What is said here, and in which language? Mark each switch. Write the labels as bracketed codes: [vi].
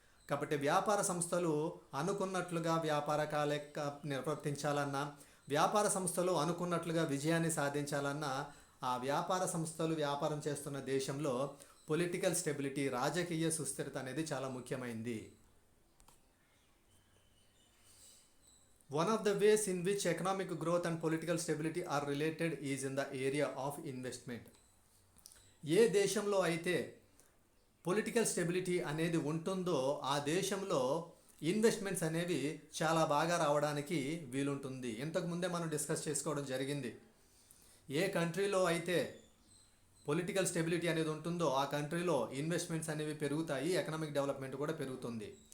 [te] కాబట్టి వ్యాపార సంస్థలు అనుకున్నట్లుగా వ్యాపార నిర్వర్తించాలన్నా, వ్యాపార సంస్థలు అనుకున్నట్లుగా విజయాన్ని సాధించాలన్నా, ఆ వ్యాపార సంస్థలు వ్యాపారం చేస్తున్న దేశంలో పొలిటికల్ స్టెబిలిటీ, రాజకీయ సుస్థిరత అనేది చాలా ముఖ్యమైనది. [en] One of the ways in which economic growth and political stability are related is in the area of investment. [te] ఏ దేశంలో అయితే పొలిటికల్ స్టెబిలిటీ అనేది ఉంటుందో ఆ దేశంలో ఇన్వెస్ట్మెంట్స్ అనేవి చాలా బాగా రావడానికి వీలుంటుంది. ఇంతకుముందే మనం డిస్కస్ చేసుకోవడం జరిగింది. ఏ కంట్రీలో అయితే పొలిటికల్ స్టెబిలిటీ అనేది ఉంటుందో ఆ కంట్రీలో ఇన్వెస్ట్మెంట్స్ అనేవి పెరుగుతాయి, ఎకనామిక్ డెవలప్మెంట్ కూడా పెరుగుతుంది.